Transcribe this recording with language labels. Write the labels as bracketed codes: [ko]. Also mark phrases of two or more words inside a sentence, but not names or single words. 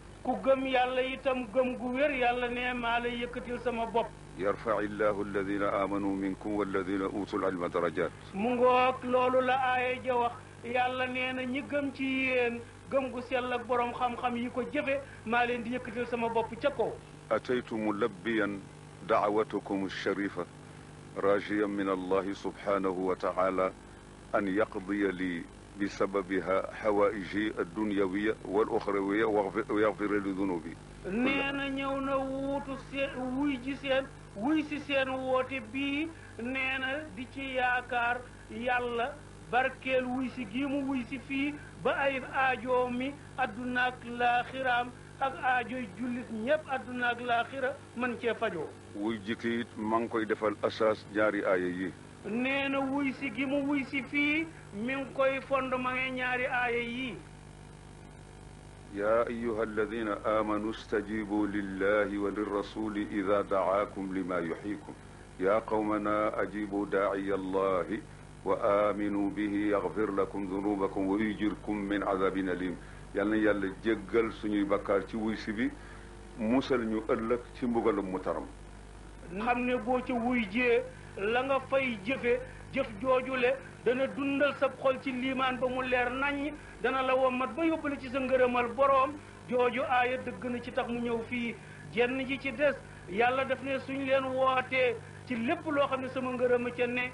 [wo] ku gëm yàlla itam gëm gu wér yàlla ne maa la yëkkatil sama bopp [ar] يرفع الله الذين آمنوا منكم والذين أوتوا العلم درجات [wo] mu ngoog loolu la aaya ja wax yàlla nee na ñi gëm ci yéen gëm gu sell ak boroom xam-xam yi ko jëfe maa leen di yëkkatil sama bopp ca kaw [ar] أتيت ملبيا دعوتكم الشريفة راجيا من الله سبحانه وتعالى أن يقضي لي بسببها حوائجي الدنيوية والأخروية ويغفر لي ذنوبي [wo] neena ñëw na wuutu seen wuy si seen woote bii neena di ci yaakaar yàlla barkeel wuy si gi mu wuy si fii ba ay aajo mi adduna ak laaxiraam ak aajoy jullit ñépp adduna ak laaxira man cee fajoo wuy jikki it maa ngi koy defal asaas ñaari aaya yi nee na wuy si gi mu wuy si fii mi ngi koy fondement ñaari aaya yi [ar] يا أيها الذين آمنوا استجيبوا لله وللرسول إذا دعاكم لما يحييكم يا قومنا أجيبوا داعي الله وآمنوا به يغفر لكم ذنوبكم ويجركم من عذاب أليم [wo] yal na yàlla jéggal suñuy bakkaar ci wuy si bi musal ñu ëllëg ci mbugalum mu taram xam ne boo ca wuy jee la nga fay jëfe jëf joojule dana dundal sa xol ci liimaan ba mu leer naññ dana la wommat ba yóbbale ci sa ngërëmal boroom jooju aaya dëgg na ci tax mu ñëw fii jenn ji ci des yàlla daf ne suñ leen wootee ci lépp loo xam ne sama ngërëma ca ne